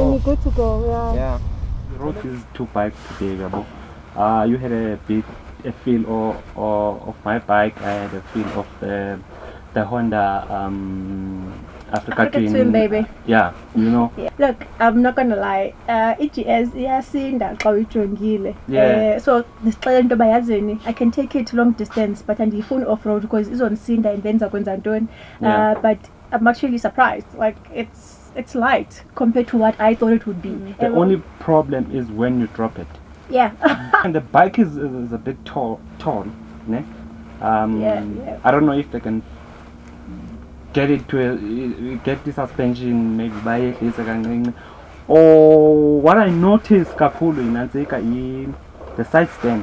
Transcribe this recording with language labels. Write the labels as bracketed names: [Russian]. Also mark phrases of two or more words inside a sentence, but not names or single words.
[English] And then you're good to go, yeah. Yeah. We rode these two bikes today, Gabo. You had a feel of my bike. I had a feel of the Honda Africa Twin, baby. Yeah, you know. Yeah. Look, I'm not gonna lie. [Xhosa] EGS iyasinda xa uyijongile. So ndisixelela into bayazini. [English] I can take it long distance, but andiyifuni off road because izonsinda and then [Xhosa] zakwenza ntoni. [English] But I'm actually surprised. Like it's light compared to what I thought it would be. The only problem is when you drop it. Yeah. And the bike is a bit tall, ne? I don't know if they can get it to get the suspension maybe by at least or what I noticed kakhulu in Anzeka is the side stand.